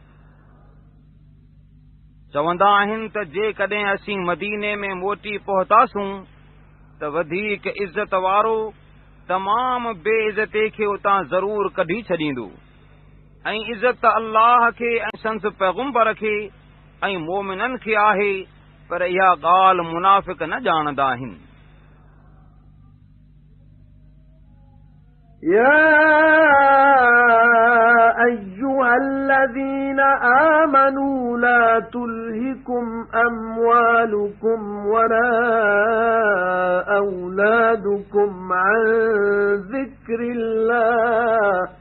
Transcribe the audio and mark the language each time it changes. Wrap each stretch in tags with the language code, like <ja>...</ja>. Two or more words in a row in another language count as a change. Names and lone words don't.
<sd>चवंदा आहिनि त जेकॾहिं असीं मदीने में मोटी पहुतासूं त वधीक इज़त वारो तमाम बेइज़ती खे उतां ज़रूर कढी छॾींदो ऐं इज़त अल्लाह खे ऐं संस पैगुंबर खे ऐं मोमिननि खे आहे पर इहा ॻाल्हि मुनाफ़िक़ न ॼाणंदा आहिनि</sd> <ar>يا أيها الذين آمنوا لا تلهكم أموالكم ولا أولادكم عن ذكر الله</ar>